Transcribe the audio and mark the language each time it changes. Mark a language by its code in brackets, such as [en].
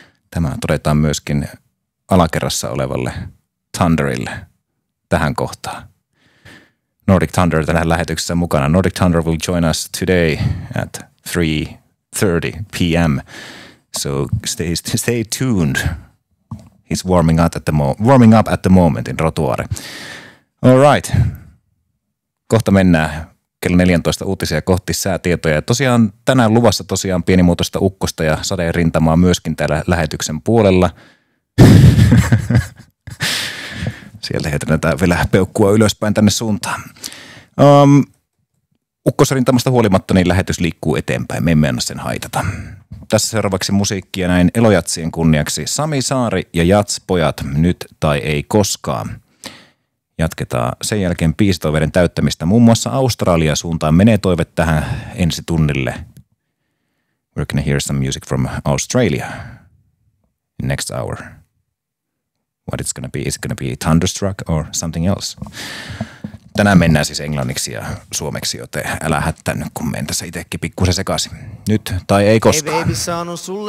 [fi] Tämä todetaan myöskin alakerrassa olevalle Thunderille tähän kohtaan. Nordic Thunder tänään lähetyksessä mukana. [en] Nordic Thunder will join us today at 3:30 p.m. So stay tuned. He's warming up at the moment in Rotuaari. All right. [fi] Kohta mennään kello 14 uutisia kohti säätietoja. Ja tosiaan tänään luvassa tosiaan pienimuotoista ukkosta ja sadeen rintamaa myöskin täällä lähetyksen puolella. Sieltä heitetään vielä peukkua ylöspäin tänne suuntaan. Ukkosrintamasta huolimatta niin lähetys liikkuu eteenpäin. Me emme anna sen haitata. Tässä seuraavaksi musiikkia näin elojatsien kunniaksi. Sami Saari ja Jats-pojat, nyt tai ei koskaan. Jatketaan sen jälkeen biisitoiveiden täyttämistä. Muun muassa Australia suuntaan menee toive tähän ensi tunnille. [en] We're gonna hear some music from Australia next hour. What it's gonna be? Is it gonna be Thunderstruck or something else? [fi] Tänään mennään siis englanniksi ja suomeksi, joten älä hättänyt, kun menen tässä itsekin pikkusen sekaisin. Nyt tai ei koskaan. [en] Hey baby, [fi] sanon sulle.